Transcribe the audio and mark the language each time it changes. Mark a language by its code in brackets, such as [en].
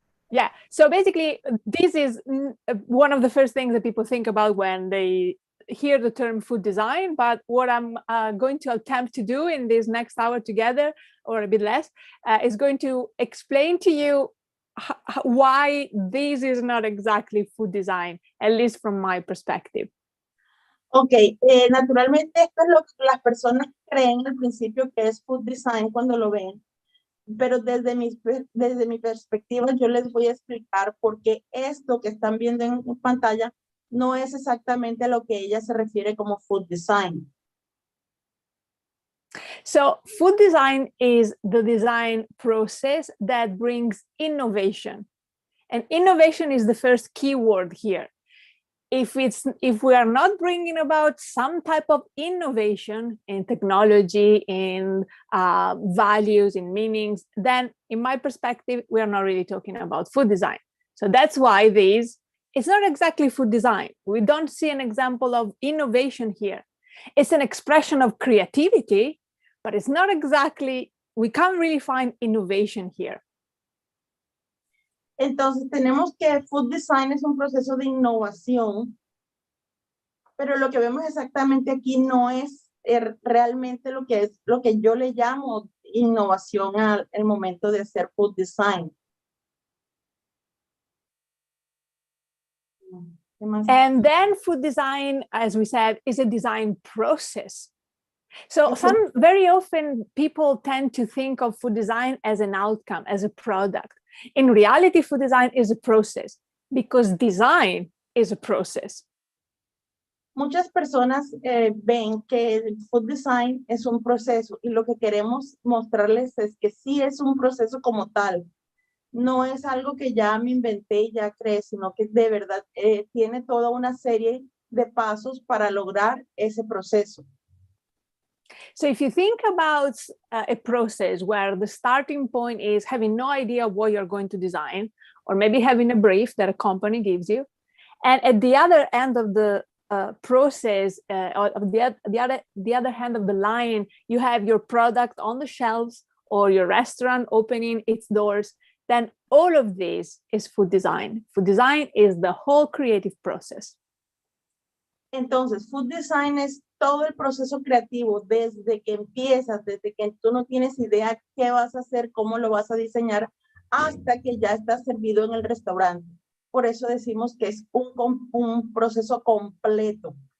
[en] Yeah, so basically this is one of the first things that people think about when they hear the term food design, but what I'm going to attempt to do in this next hour together, or a bit less, is going to explain to you why this is not exactly food design, at least from my perspective. [es] Ok, naturalmente esto es lo que las personas creen al principio que es food design cuando lo ven, pero desde mi perspectiva yo les voy a explicar por qué esto que están viendo en pantalla no es exactamente a lo que ella se refiere como food design. [en] So food design is the design process that brings innovation. And innovation is the first keyword here. If we are not bringing about some type of innovation in technology, in values, in meanings, then in my perspective, we are not really talking about food design. So that's why it's not exactly food design. We don't see an example of innovation here. It's an expression of creativity, but it's not exactly, we can't really find innovation here. [es] Entonces tenemos que food design es un proceso de innovación, pero lo que vemos exactamente aquí no es realmente lo que yo le llamo innovación al momento de hacer food design. [en] And then food design, as we said, is a design process. So very often people tend to think of food design as an outcome, as a product. In reality, food design is a process because design is a process. [es] Muchas personas ven que el food design es un proceso y lo que queremos mostrarles es que sí es un proceso como tal. No es algo que ya me inventé y ya creé, sino que de verdad tiene toda una serie de pasos para lograr ese proceso. [en] So if you think about a process where the starting point is having no idea what you're going to design, or maybe having a brief that a company gives you, and at the other end of the process, or the other hand of the line, you have your product on the shelves or your restaurant opening its doors, then all of this is food design. Food design is the whole creative process. [es] Entonces, food design es todo el proceso creativo, desde que empiezas, desde que tú no tienes idea qué vas a hacer, cómo lo vas a diseñar, hasta que ya está servido en el restaurante. Por eso decimos que es un proceso completo.